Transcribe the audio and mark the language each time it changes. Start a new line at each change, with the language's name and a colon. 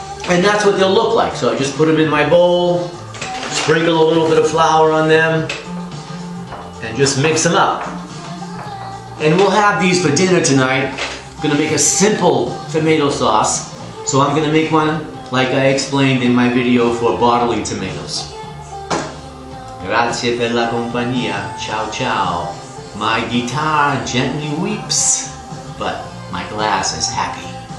English: And that's what they'll look like. So I just put them in my bowl, sprinkle a little bit of flour on them, and just mix them up. And we'll have these for dinner tonight. I'm going to make a simple tomato sauce. So I'm going to make one like I explained in my video for bottling tomatoes.
Italian: Grazie per la compagnia. Ciao ciao.
English: My guitar gently weeps, but my glass is happy.